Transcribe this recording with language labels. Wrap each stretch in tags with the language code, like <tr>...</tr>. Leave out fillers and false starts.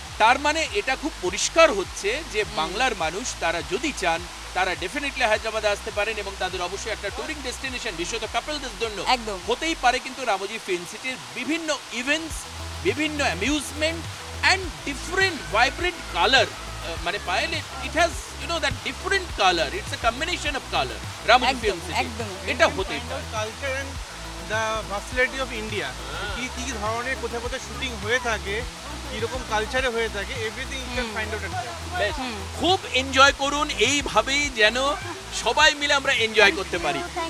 <bn>তার মানে এটা খুব পরিষ্কার হচ্ছে যে বাংলার মানুষ তারা যদি চান তারা ডেফিনেটলি হায়দ্রাবাদে আসতে পারেন, এবং তাদের অবশ্যই একটা টুরিং ডেস্টিনেশন বিশেষত কাপলদের জন্য হতেই পারে কিন্তু রামোজি ফিল্ম সিটির বিভিন্ন ইভেন্টস, বিভিন্ন amusement and different vibrant colour.</bn> <en>মানে Payel, it has that different color, it's a combination of color.</en> <bn>Ramoji Film City এটা হতেই পারে।</bn> <en>culture and the versatility of India,</en> <bn>কি ধরনের কোথায় কোথায় শুটিং হয়ে থাকে, কিরকম কালচারে হয়ে থাকে,</bn> <en>Everything you can find out at.</en> <bn>খুব এনজয় করুন, এইভাবেই যেন সবাই মিলে আমরা এনজয় করতে পারি।</bn>